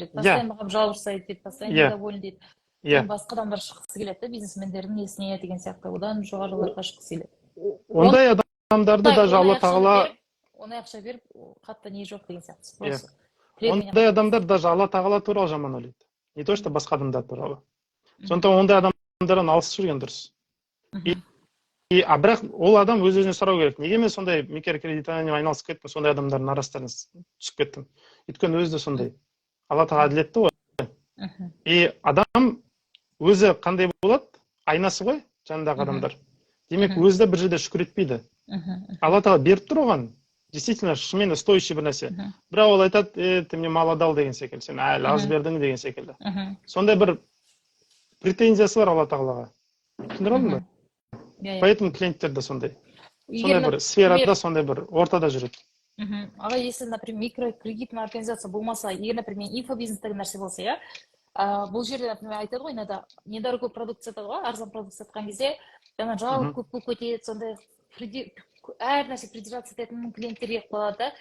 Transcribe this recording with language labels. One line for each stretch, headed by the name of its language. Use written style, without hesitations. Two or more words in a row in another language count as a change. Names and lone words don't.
Kazakh: Постоянно маған жалоб жасайды дейді,
Russian: постоянно недовольны
Kazakh: дейді. Басқа адамдар шыққысы келеді да, бизнесмендердің несіне деген сияқты. Одан жоғарыларға шыққысы келеді. Ондай адамдарды даже Алла Тағала... Ондай ақша беріп, қатты не жоқ деген сияқты. Ондай адамдар даже Алла Тағала туралы жаман ойлайды.
Russian: Не то, что
Kazakh: басқа адамдар туралы. Сондықтан ондай адамдардан алыс жүрген дұрыс. Бірақ ол адам өз-өзіне сұрау керек. Неге мен сондай микрокредитованиемен айналысып кеттім, сондай адамдардың арасына түсіп кеттім. Өйткені өзі де сондай. Алла Тағала әділетті ғой. И адам өзі қандай болады? Айнасы ғой, жанындағы адамдар. Демек, өзі де бір жерде шүкір етпейді. Алла Тағала беріп тұр оған. Действительно, шынымен стоящий бір нәрсе. Бірақ ол айтады,
Russian: ты мне мало дал
Kazakh: деген секілді, сен әлі аз бердің деген секілді. Сондай бір претензиясы бар Алла Тағалаға. Түсіндіре алдың ба? Поэтому клиенттер де сондай. Сондай бір сферада, сондай бір ортада жүреді. Аға,
Russian: если, например, микрокредитная организация
Kazakh: болмаса, егер, например, инфобизнес деген нәрсе болса, я, бұл жерде, например, айтады ғой,
Russian: недорогой продукция
Kazakh: сатады ғой, арзан продукция сатқан кезде, жаңа жалоб көп болып кетеді, сондай әр нәрсе придержаться ететін клиенттерге қалады да.